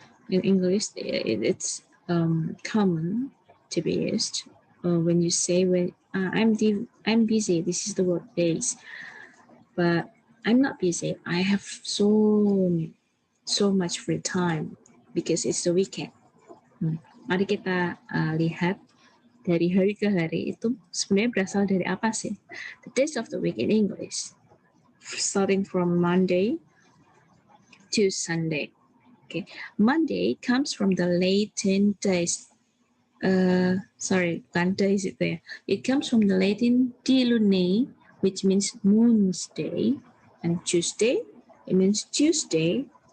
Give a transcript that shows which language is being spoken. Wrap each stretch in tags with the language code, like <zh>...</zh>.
<en>In English, it's common to be used when you say I'm busy. This is the work days, but I'm not busy. I have so much free time because it's the weekend.</en> <id>Mari kita lihat dari hari ke hari itu sebenarnya berasal dari apa sih?</id> <en>The days of the week in English, starting from Monday to Sunday. Okay, Monday comes from the Latin days.</en> <id>Bukan days itu ya.</id> <en>It comes from the Latin di lunae, which means moon's day, and Tuesday, it means Tuesday.</en>